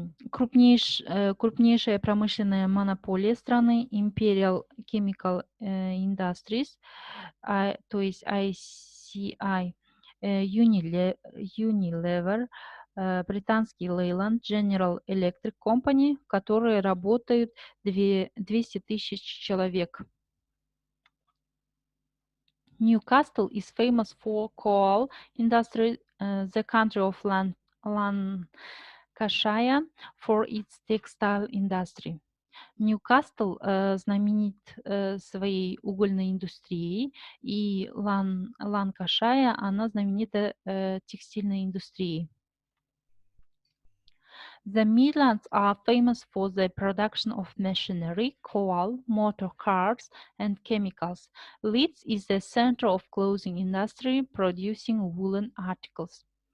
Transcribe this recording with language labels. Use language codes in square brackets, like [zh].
[ru] Крупнейшая промышленная монополия страны Imperial Chemical Industries, то есть ICI, Unilever, британский Leyland, General Electric Company, в которой работают 200 тысяч человек. [en] Newcastle is famous for coal industry, the country of Lancashire for its textile industry. [ru] Ньюкасл знаменит своей угольной индустрией, и Ланкашая, она знаменита текстильной индустрией. [en] The Midlands are famous for the production of machinery, coal, motor cars, and chemicals. Leeds is the center of clothing industry, producing woolen articles.